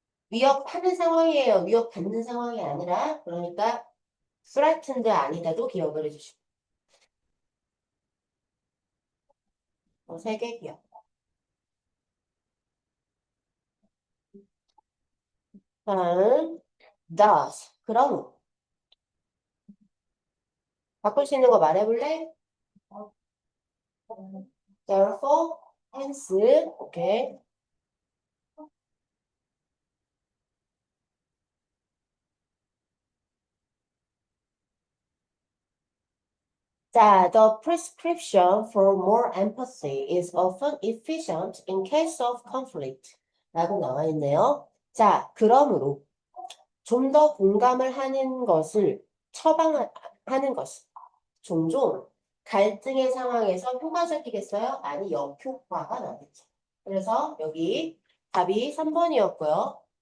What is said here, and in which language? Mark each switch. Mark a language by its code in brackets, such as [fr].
[ko] 위협하는 상황이에요. 위협받는 상황이 아니라 그러니까 threatened 아니다도 기억을 해주시고 세 개 기억. 다음 does 그럼 바꿀 수 있는 거 말해볼래? therefore hence 오케이. [en] 자, the prescription for more empathy is often efficient in case of conflict. [ko] 라고 나와 있네요. 자, 그러므로 좀 더 공감을 하는 것을 처방하는 것은 종종 갈등의 상황에서 효과적이겠어요? 아니, 역효과가 나겠죠. 그래서 여기 답이 3번이었고요.